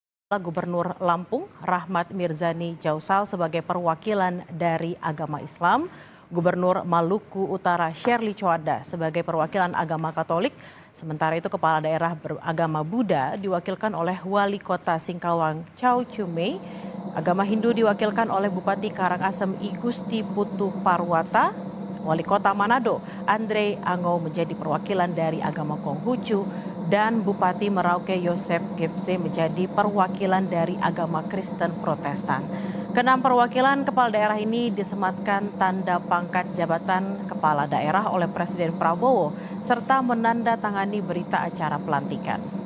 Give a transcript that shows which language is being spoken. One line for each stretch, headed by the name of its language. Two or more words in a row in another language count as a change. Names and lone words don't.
Indonesian: Gubernur Lampung, Rahmat Mirzani Jausal sebagai perwakilan dari agama Islam, Gubernur Maluku Utara Shirley Choada sebagai perwakilan agama Katolik, sementara itu Kepala Daerah beragama Buddha diwakilkan oleh Wali Kota Singkawang Chow Chumei, agama Hindu diwakilkan oleh Bupati Karangasem I Gusti Putu Parwata, Wali Kota Manado Andre Angau menjadi perwakilan dari agama Konghucu, dan Bupati Merauke Yosep Gebze menjadi perwakilan dari agama Kristen Protestan. Keenam perwakilan kepala daerah ini disematkan tanda pangkat jabatan kepala daerah oleh Presiden Prabowo serta menandatangani berita acara pelantikan.